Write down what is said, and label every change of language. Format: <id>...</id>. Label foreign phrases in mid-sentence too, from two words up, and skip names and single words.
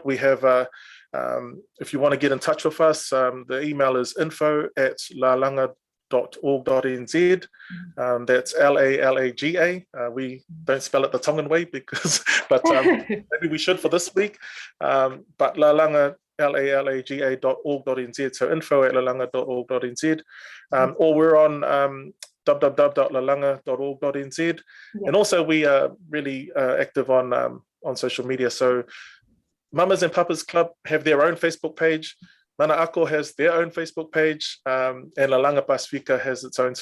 <en>We have. If you want to get in touch with us, the email is info@lalaga.org.nz. That's Lalaga. We don't spell it the Tongan way but maybe we should for this week. But Lalaga, lalaga.org.nz. So info@lalaga.org.nz. Or we're on www.lalanga.org.nz. And also we are really active on social media. So Mamas and Papas Club have their own Facebook page. Mana Ako has their own Facebook page, and Lalanga Pasifika has its own.</en>